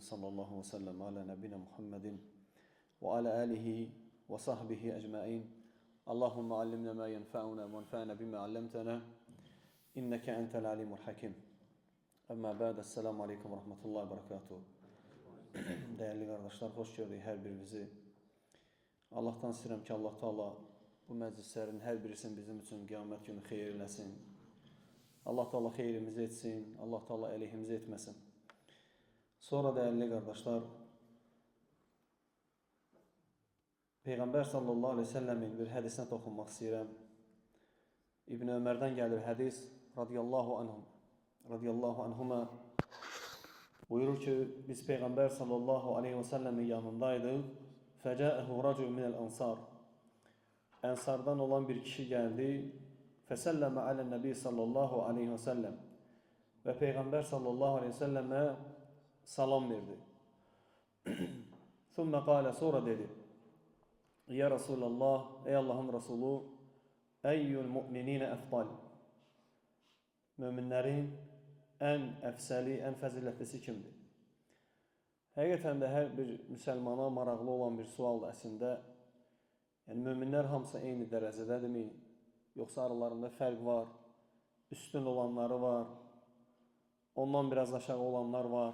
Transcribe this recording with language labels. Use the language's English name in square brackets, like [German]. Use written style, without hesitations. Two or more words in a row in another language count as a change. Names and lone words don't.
[Arabic] صلى الله وسلم على نبينا محمد وعلى آله وصحبه أجمعين. اللهم علمنا ما ينفعنا وانفعنا بما علمتنا. إنك أنت العليم الحكيم. أما بعد. السلام عليكم ورحمة الله وبركاته. [Turkish] Değerli kardeşler, hoş gördük her birinizi. [Azerbaijani] Allah'tan istəyirəm ki, Allah Teala bu məclislərin hər birisini bizim üçün qiyamət günü xeyir eləsin. Allah Teala xeyrimizi etsin, Allah Teala əleyhimizi etməsin. Sonra [Turkish] değerli kardeşler, [Azerbaijani] Peyğəmbər sallallahu aleyhi ve sellemin bir hədisinə toxunmaq istəyirəm. İbn Ömərdən gəlir hədis, radiyallahu anhuma buyurur ki, biz Peyğəmbər sallallahu aleyhi ve sellemin yanındaydıq. [Arabic] فَجَاءَهُ رَجُلٌ مِنَ الْأَنْصَارِ [Turkish] Ensardan olan bir kişi geldi. [Arabic] فَسَلَّمَ عَلَى النَّبِي [Turkish] sallallahu aleyhi ve sellem ve Peygamber sallallahu aleyhi ve selleme salam verdi. [Arabic] ثُمَّ قَالَ [Turkish] sonra dedi. [Arabic] يا رسول الله, [Turkish] ey Allah'ın Resulü, [Arabic] أي المؤمنين أفضل. [Azerbaijani] Müminlerin en efsali, en fazilətlisi kimdir? Həqiqətən də hər bir müsəlmana maraqlı olan bir sualdır əslində. Yəni, müminlər hamısı eyni dərəcədədirmi? Yoxsa aralarında fərq var, üstün olanları var, ondan biraz aşağı olanlar var.